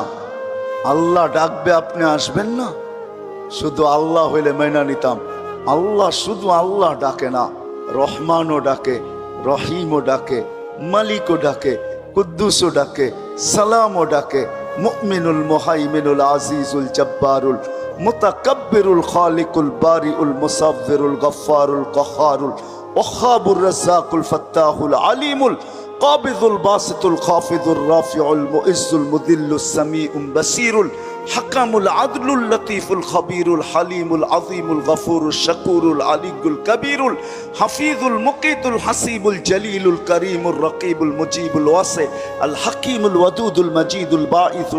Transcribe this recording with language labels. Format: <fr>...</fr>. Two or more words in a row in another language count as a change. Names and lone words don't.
<bn>আল্লাহ ডাকবে, আপনি আসবেন না? শুধু আল্লাহ হইলে মেনা নিতাম। আল্লাহ শুধু আল্লাহ ডাকে না, রহমানও ডাকে, রহিমও ডাকে, মালিকও ডাকে, কুদ্দুসও ডাকে, সালামও ডাকে, মুমিনুল মুহাইমিনুল আজিজুল জব্বারুল মুতাকাব্বিরুল খালিকুল বারিউল মুসাব্বিরুল গফফারুল কহারুল ওয়াহাবুর রাজ্জাকুল ফাত্তাহুল আলিমুল কাবিদুল বাসিতুল খাফিদুর রাফিউল মুইজ্জুল মুদিল্লুস সামিউম বাসিরুল হাকামুল আদলুল লতীফুল খবীরুল হালিমুল আযীমুল গফুরুল শাকুরুল আলিয়ুল কবীরুল হাফিজুল মুকিতুল হাসিবুল জলিলুল করিমুর রকিবুল মুজিবুল ওয়াসি আল হাকিমুল ওয়াদুদুল মজিদুল বাঈসুল</bn>